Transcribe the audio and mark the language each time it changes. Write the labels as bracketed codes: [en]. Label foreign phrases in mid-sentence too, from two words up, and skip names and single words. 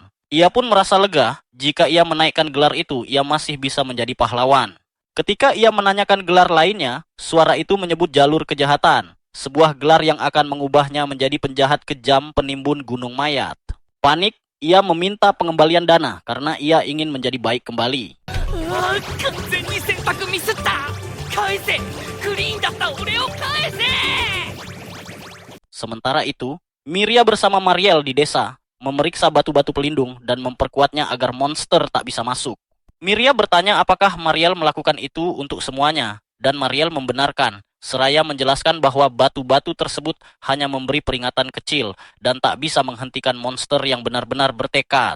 [id] Ia pun merasa lega jika ia menaikkan gelar itu, ia masih bisa menjadi pahlawan. Ketika ia menanyakan gelar lainnya, suara itu menyebut jalur kejahatan, sebuah gelar yang akan mengubahnya menjadi penjahat kejam penimbun gunung mayat. Panik, ia meminta pengembalian dana karena ia ingin menjadi baik kembali. [ja] ああ、完全に選択ミスった。返せ、クリーンだった俺を返せ。 [id] Sementara itu, Miria bersama Mariel di desa memeriksa batu-batu pelindung dan memperkuatnya agar monster tak bisa masuk. Miria bertanya apakah Mariel melakukan itu untuk semuanya, dan Mariel membenarkan, seraya menjelaskan bahwa batu-batu tersebut hanya memberi peringatan kecil dan tak bisa menghentikan monster yang benar-benar bertekad.